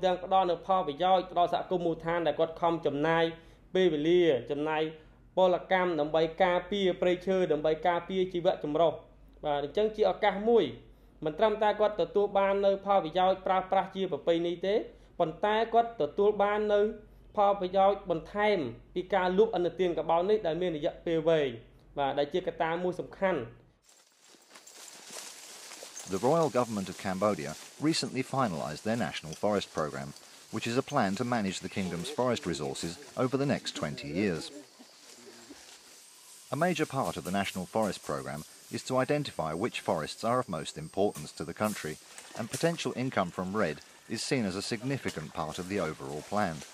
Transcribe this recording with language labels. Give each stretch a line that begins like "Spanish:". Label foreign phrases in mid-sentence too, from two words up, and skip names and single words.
Khmer: ទាំងផ្ដល់នូវផលប្រយោជន៍ដល់សហគមន៍មូលដ្ឋានដែលគាត់ខំចំណាយពេលវេលាចំណាយពលកម្មដើម្បីការពារព្រៃឈើដើម្បីការពារជីវៈចម្រុះបាទអញ្ចឹងជាឱកាសមួយមិនត្រឹមតែគាត់ទទួលបាននៅផលប្រយោជន៍ប្រើប្រាស់ជាប្រពៃណីទេប៉ុន្តែគាត់ទទួលបាននៅផលប្រយោជន៍បន្ថែមពីការលក់ឥណទានកបោននេះដែលមានរយៈពេលវែងបាទដែលជាកត្តាមួយសំខាន់
English: The Royal Government of Cambodia recently finalised their National Forest Programme, which is a plan to manage the kingdom's forest resources over the next 20 years. A major part of the National Forest Programme is to identify which forests are of most importance to the country, and potential income from REDD is seen as a significant part of the overall plan.